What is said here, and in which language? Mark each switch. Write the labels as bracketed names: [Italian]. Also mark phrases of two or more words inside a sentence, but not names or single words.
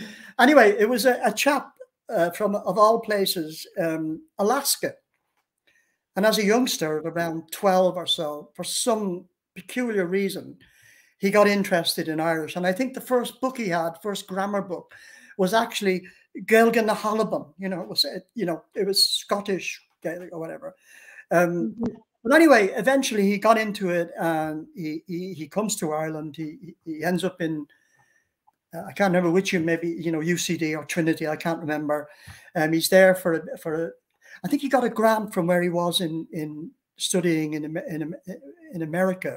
[English] Anyway, it was a chap from, of all places, Alaska. And as a youngster of around 12 or so, for some peculiar reason, he got interested in Irish. And I think the first book he had, first grammar book, was actually [Irish] gaeilge na hAlban. [English] You know, it was Scottish Gaelic or whatever. But anyway, eventually he got into it, and he comes to Ireland. He ends up in I can't remember which, maybe, you know, UCD or Trinity. I can't remember. He's there for I think he got a grant from where he was in studying in America.